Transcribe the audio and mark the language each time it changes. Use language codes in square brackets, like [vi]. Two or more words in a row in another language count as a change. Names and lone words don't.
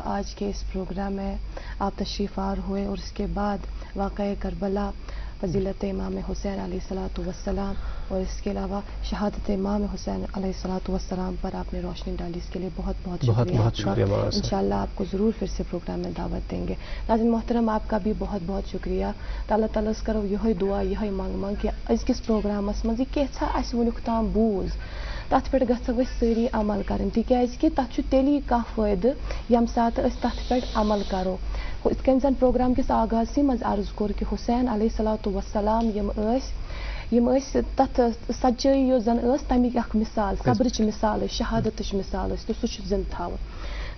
[ur] آج کے اس پروگرام میں آپ تشریف آور ہوئے اور اس کے بعد واقعہ کربلا، فضیلت امام حسین [ar] علیہ الصلوۃ والسلام [ur] اور اس کے علاوہ شہادت امام حسین [ar] علیہ الصلوۃ والسلام [ur] پر آپ نے روشنی ڈالی، اس کے لیے بہت بہت شکریہ. انشاءاللہ آپ کو ضرور پھر سے پروگرام میں دعوت دیں گے. ناظرین محترم آپ کا بھی بہت بہت شکریہ. [ks] اللہ تعالیٰ کرو یہ دعا یہ منگ کہ أزکِس پروگرامس مز کیٛاہ اَسہِ وُنیُک تام بوٗز تَتھ پٮ۪ٹھ گژھو أسۍ سٲری عمل کَرٕنۍ، تِکیٛازِ تَتھ چھُ تیٚلی کانٛہہ فٲیدٕ ییٚمہِ ساتہٕ أسۍ تَتھ پٮ۪ٹھ عمل کَرو. یِتھ کٔنۍ زَن پروگرام کِس آغازسٕے منٛز عرض کوٚر کہ حسین [ar] علیہ الصلوۃ والسلام [ks] یِم ٲسۍ تَتھ سچٲیی یۄس زَن ٲس تَمِکۍ اکھ مثال، صبرٕچ مثال ٲسۍ، شہادتٕچ مثال ٲسۍ، تہٕ سُہ چھُ زِندٕ تھاوُن.